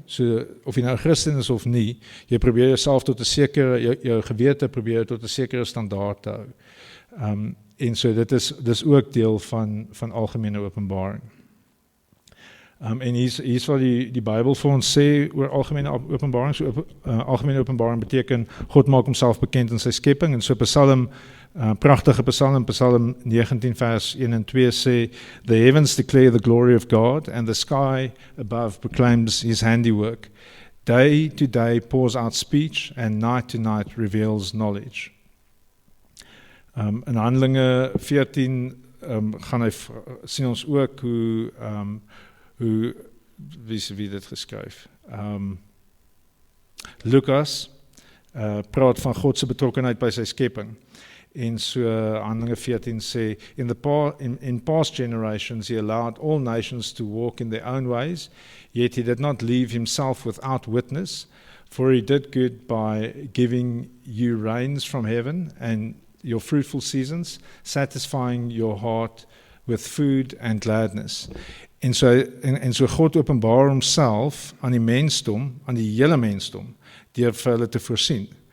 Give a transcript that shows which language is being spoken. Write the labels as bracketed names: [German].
[Afrikaans] So of jy nou 'n Christen is of nie, jy probeer jouself tot 'n sekere jou gewete probeer tot 'n sekere standaard te hou. En so dis ook deel van algemene openbaring. En hier's wat die Bybel vir ons sê oor algemene openbaring. So algemene openbaring beteken God maak homself bekend in sy skepping. En so Psalm, pragtige Psalm 19 vers 1 en 2 sê, [English] "The heavens declare the glory of God, and the sky above proclaims his handiwork. Day to day pours out speech, and night to night reveals knowledge." [Afrikaans] In Handelinge 14 gaan hy sien ons ook hoe wie dit geskryf. Lukas praat van God se betrokkenheid by sy skepping. En so Handelinge 14 sê, [English] in past generations he allowed all nations to walk in their own ways, yet he did not leave himself without witness, for he did good by giving you rains from heaven and your fruitful seasons, satisfying your heart with food and gladness. [Afrikaans] En so God openbaar homself aan die mensdom, aan die hele mensdom, deur vir hulle te voorsien.